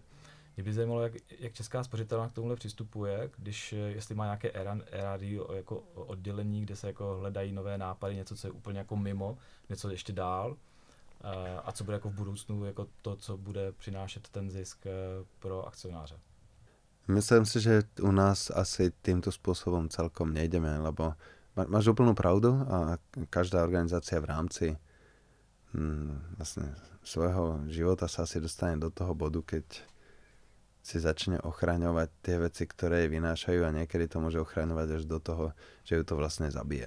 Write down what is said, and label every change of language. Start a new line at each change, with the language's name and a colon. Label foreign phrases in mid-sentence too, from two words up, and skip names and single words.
Czech: Mě by zajímalo, jak Česká spořitelna k tomuhle přistupuje, jestli má nějaké R&D jako oddělení, kde se jako hledají nové nápady, něco, co je úplně jako mimo, něco ještě dál, a co bude jako v budoucnu jako to, co bude přinášet ten zisk pro akcionáře.
Slovak: Myslím si, že u nás asi týmto spôsobom celkom nejdeme, lebo máš úplnú pravdu a každá organizácia v rámci vlastne svojho života sa asi dostane do toho bodu, keď si začne ochraňovať tie veci, ktoré jej vynášajú a niekedy to môže ochraňovať až do toho, že ju to vlastne zabije.